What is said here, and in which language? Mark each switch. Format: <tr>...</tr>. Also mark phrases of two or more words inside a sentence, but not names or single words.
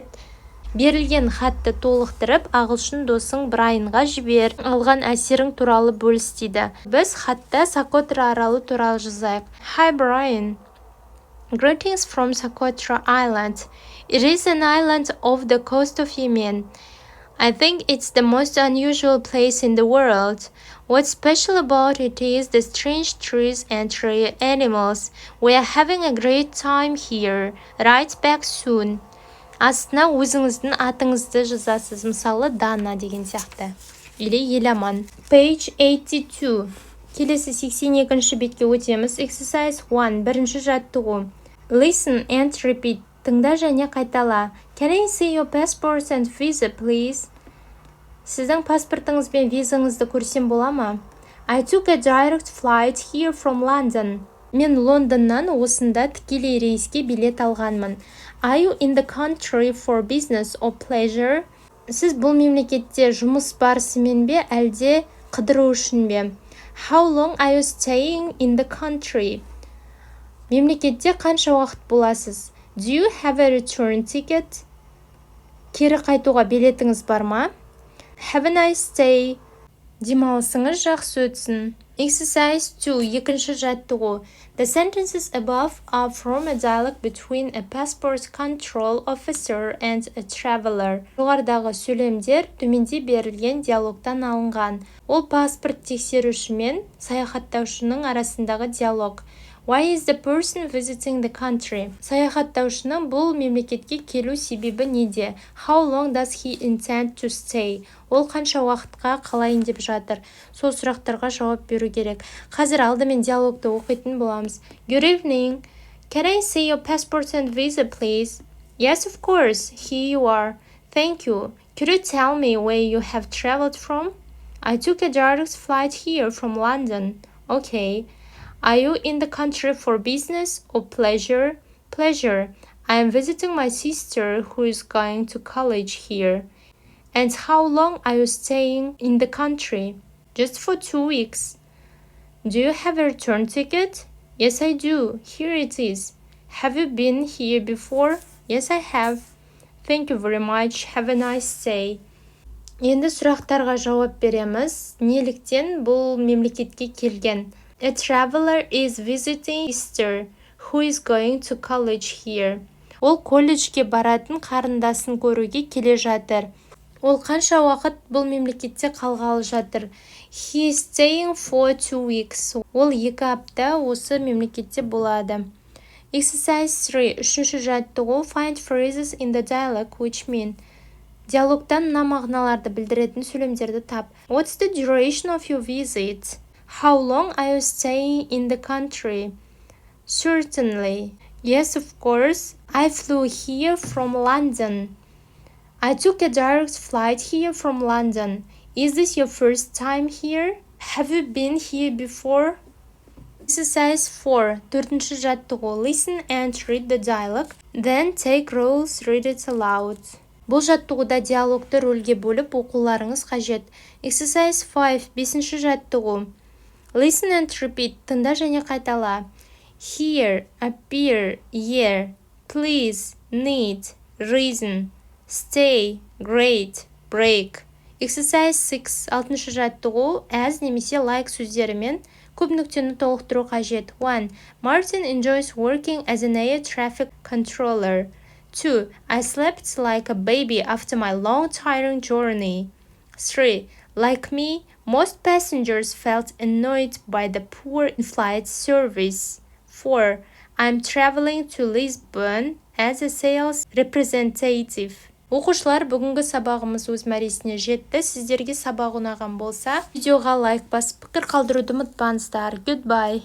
<kk>Берілген хатты толықтырып, ағылшын досың Брайанға жібер. Алған әсерің туралы бөліс дейді. Біз хатта Сокотра аралы туралы жазайық.</kk> <en>Hi Brian. Greetings from Socotra Island. It is an island off the coast of Yemen. I think it's the most unusual place in the world. What's special about it is the strange trees and rare animals. We are having a great time here. Write back soon.</en> <kk>Астына өзіңіздің атыңызды жазасыз. Мысалы, Дана деген сияқты. Или Еламан. Page 82. Келесі 82-ші бетке өтеміз. Exercise 1. Бірінші жаттығу.</kk> <en>Listen and repeat.</en> <kk>Тыңда және қайтала.</kk> <en>Can I see your passport and visa, please?</en> <kk>Сіздің паспортыңыз бен визаңызды көрсем бола ма?</kk> <en>I took a direct flight here from London.</en> <kk>Мен Лондоннан осында тікелей рейске билет алғанмын.</kk> <en>Are you in the country for business or pleasure?</en> <kk>Сіз бұл мемлекетте жұмыс барысымен бе, әлде қыдыру үшін бе?</kk> <en>How long are you staying in the country?</en> <kk>Мемлекетте қанша уақыт боласыз?</kk> <en>Do you have a return ticket?</en> <kk>Кері қайтуға билетіңіз бар ма?</kk> <en>Have a nice day.</en> <kk>Демалысыңыз жақсы өтсін. Exercise 2. Екінші жаттығу.</kk> <en>The sentences above are from a dialogue between a passport control officer and a traveler.</en> <kk>Жоғарыдағы сөйлемдер төменде берілген диалогтан алынған. Ол паспорт тексеруші мен саяхаттаушының арасындағы диалог.</kk> <en>Why is the person visiting the country?</en> <kk>Саяхаттаушының бұл мемлекетке келу себебі неде?</kk> <en>How long does he intend to stay?</en> <kk>Ол қанша уақытқа қалайын деп жатыр? Сол сұрақтарға жауап беру керек. Қазір алдымен диалогты оқитын боламыз.</kk> <en>Good evening. Can I see your passport and visa, please? Yes, of course. Here you are. Thank you. Could you tell me where you have traveled from? I took a direct flight here from London. Okay. Are you in the country for business or pleasure? Pleasure. I am visiting my sister who is going to college here. And how long are you staying in the country? Just for 2 weeks. Do you have a return ticket? Yes, I do. Here it is. Have you been here before? Yes, I have. Thank you very much. Have a nice day.</en> <kk>Енді сұрақтарға жауап береміз. Неліктен бұл мемлекетке келген?</kk> <en>A traveler is visiting sister who is going to college here.</en> <kk>Ол колледжге баратын қарындасын көруге келе жатыр. Ол қанша уақыт бұл мемлекетте қалғалы жатыр?</kk> <en>He is staying for 2 weeks.</en> <kk>Ол 2 апта осы мемлекетте болады. Exercise 3. Үшінші жаттығу.</kk> <en>Find phrases in the dialogue which mean.</en> <kk>Диалогтан мына мағыналарды білдіретін сөйлемдерді тап.</kk> <en>What's the duration of your visit? How long are you staying in the country? Certainly. Yes, of course. I flew here from London. I took a direct flight here from London. Is this your first time here? Have you been here before?</en> <kk>Exercise 4. Төртінші жаттығу.</kk> <en>Listen and read the dialogue. Then take roles, read it aloud.</en> <kk>Бұл жаттығуда диалогты рөлге бөліп оқуларыңыз қажет. Exercise 5. Бесінші жаттығу.</kk> <en>Listen and repeat.</en> <kk>Тыңда және қайтала.</kk> <en>Here, appear, year, please, need, reason, stay, great, break.</en> <kk>Exercise 6. Алтыншы жаттығу. As немесе like сөздерімен көп нүктені толықтыру қажет. 1.</kk> <en>Martin enjoys working as an air traffic controller. 2. I slept like a baby after my long tiring journey. 3. Like me, most passengers felt annoyed by the poor in-flight service. 4. I'm traveling to Lisbon as a sales representative.</en> <kk>Оқушылар, бүгінгі сабағымыз өз мәресіне жетті. Сіздерге сабақ ұнаған болса, видеоға лайк басып пікір қалдыруды ұмытпаңыздар.</kk> <en>Goodbye.</en>